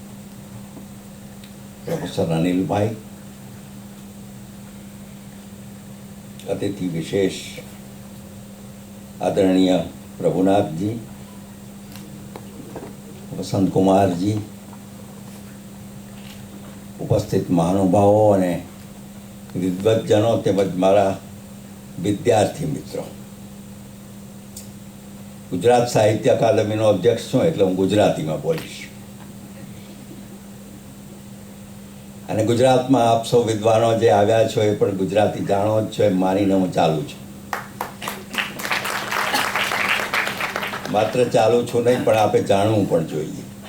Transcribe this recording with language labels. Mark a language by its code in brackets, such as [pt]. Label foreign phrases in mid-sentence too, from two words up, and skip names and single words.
[hi] प्रोफेसर अनिल भाई, अतिथि विशेष आदरणीय प्रभुनाथ जी, वसंत कुमार जी, उपस्थित महानुभावों [gu] અને વિદ્વજનો તેમજ મારા વિદ્યાર્થી મિત્રો, ગુજરાત સાહિત્ય અકાદમીનો અધ્યક્ષ છું એટલે હું ગુજરાતીમાં બોલીશ। અને ગુજરાતમાં આપ સૌ વિદ્વાનો જે આવ્યા છો એ પણ ગુજરાતી જાણો જ છો એમ માનીને હું ચાલું છું। માત્ર ચાલું છું નહીં પણ આપે જાણવું પણ જોઈએ।